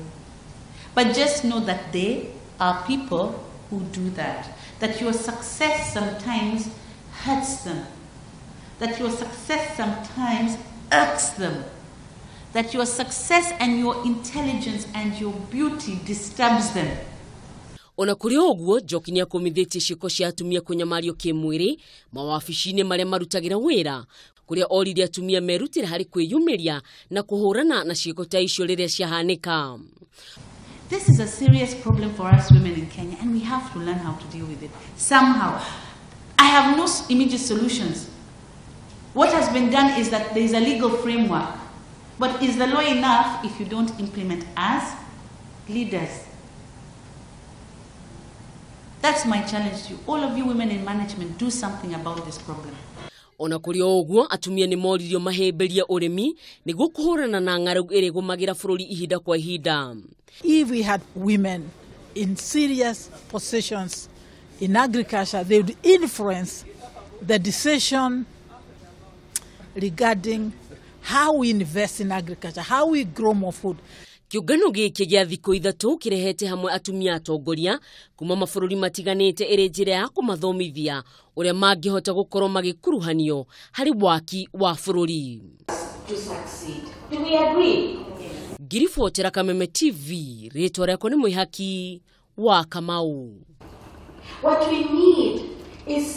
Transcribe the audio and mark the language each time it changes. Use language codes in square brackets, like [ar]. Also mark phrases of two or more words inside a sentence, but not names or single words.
[en] But just know that they are people who do that. That your success sometimes hurts them. That your success sometimes irks them. That your success and your intelligence and your beauty disturbs them. [ki] Ona kuri oguo Njoki ni akomithitie ciiko cia atumia kunyamario kimwiri mawabici-ini maria marutagira wira kuria oririe atumia merutire hari kwiyumiria na kuhurana na ciiko ta icio riria ciahanika. [en] This is a serious problem for us women in Kenya and we have to learn how to deal with it somehow. I have no immediate solutions. What has been done is that there is a legal framework. But is the law enough if you don't implement as leaders? That's my challenge to you. All of you women in management, do something about this problem. [ki] Ona kuri oguo atumia ni moririo mahemberia urimi niguo kuhurana na ng'aragu iri gumagira bururi ihinda kwa ihinda. [en] If we had women in serious positions in agriculture, they would influence the decision regarding how we invest in agriculture, how we grow more food. [ki] Kiungano giki gia thikũ ithatu kirehete hamwe atumia atongoria kuma mabururi matiganite iri njira ya kumathomithia uria mangihota gukorwo magikuruhanio hari waki wa bururi. [en] Do we agree? [ki] Ngiribotera Kameme TV, ritwa riakwa ni Mwihaki wa Kamau. [en] What we need is